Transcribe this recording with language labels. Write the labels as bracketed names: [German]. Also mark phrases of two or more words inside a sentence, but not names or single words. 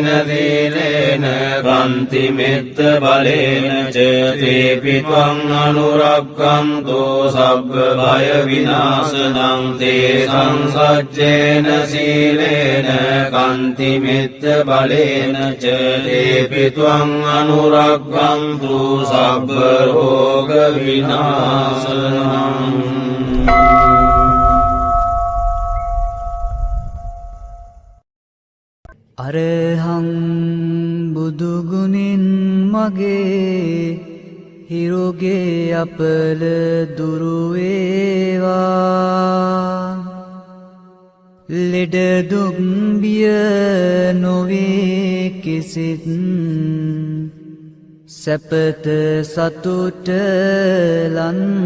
[Pali] සීලේන කන්ති මෙත්ත බලේන ච තේපි ත්වං අනුරග්ගන්තු සබ්බ භය විනාශනං තේ සංසච්ඡේන සීලේන කන්ති මෙත්ත බලේන ච තේපි ත්වං අනුරග්ගන්තු සබ්බ රෝග විනාශනං. [Sinhala] අරහං බුදුගුණින් මගේ හිරුගේ අපල දුරුවේවා ලෙඩ දුක් බිය නොවේ කිසිත් සැපත සතුට ලන්